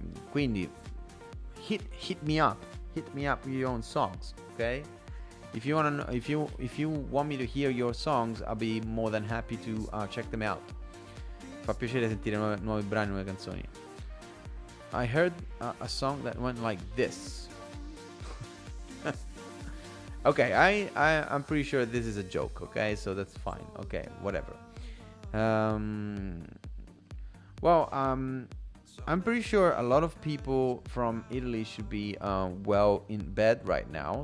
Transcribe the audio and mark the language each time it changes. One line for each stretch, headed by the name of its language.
Italian: Quindi
English: hit me up with your own songs, ok? If you want me to hear your songs, I'll be more than happy to check them out.
Italian: Fa piacere sentire nuovi brani, nuove canzoni.
English: I heard a song that went like this. Okay, I'm pretty sure this is a joke, okay? So that's fine. Okay, whatever. I'm pretty sure a lot of people from Italy should be well in bed right now.